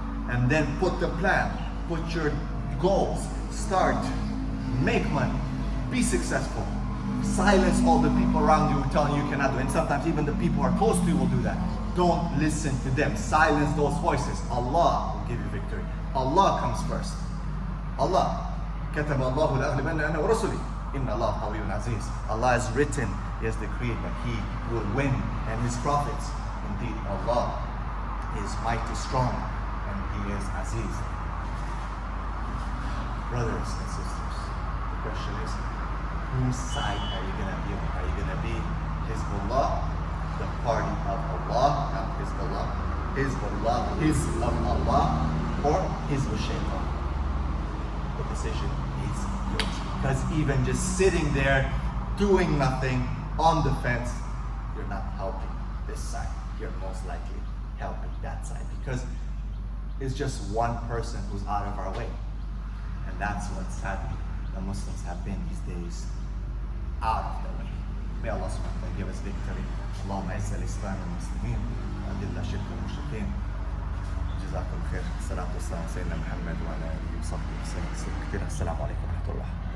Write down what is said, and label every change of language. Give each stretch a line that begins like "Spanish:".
English: And then put the plan. Put your goals. Start. Make money. Be successful. Silence all the people around you who tell you cannot do it. And sometimes even the people who are close to you will do that. Don't listen to them. Silence those voices. Allah will give you victory. Allah comes first. Allah.
Arabic: كتب الله لأغلبن أنا ورسلي إن الله قوي عزيز.
English: Allah has written, He has decreed that He will win, and His prophets. Indeed, Allah is mighty strong, and He is Aziz. Brothers and sisters, the question is, whose side are you going to be on? Are you going to be Hizbullah, the party of Allah, not Hizbullah, His of Allah, or Hizb Shaitan? The decision is yours. Because even just sitting there, doing nothing, on the fence, you're not helping this side. You're most likely helping that side. Because is just one person who's out of our way. And that's what sadly the Muslims have been these days, out of the way. May Allah subhanahu wa ta'ala give us victory.
Arabic: اللهم اعز الاسلام والمسلمين واذل الشرك والمشركين. جزاكم خير. الصلاة والسلام على سيدنا محمد وعلى آله وصحبه وسلم كثيرا. السلام عليكم ورحمة الله.